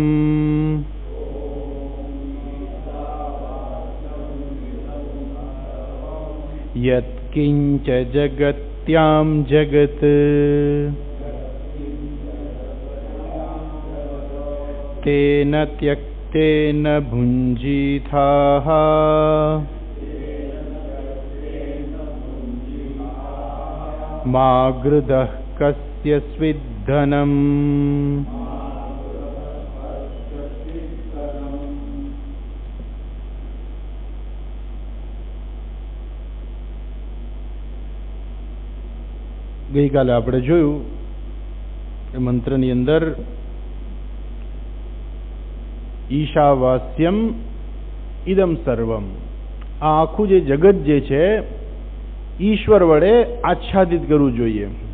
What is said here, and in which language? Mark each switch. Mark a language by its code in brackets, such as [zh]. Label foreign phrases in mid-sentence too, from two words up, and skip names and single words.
[sa] यत्किंच जगत्यां जगत् तेन त्यक्तेन भुञ्जीथाः मा गृधः कस्य स्विद्धनम्। [gu] ગઈકાલે આપણે જોયું એ મંત્રની અંદર [sa] ईशावास्यम इदम सर्वम, [gu] આ આખું જે જગત જે છે ઈશ્વર વડે આચ્છાદિત કરવું જોઈએ.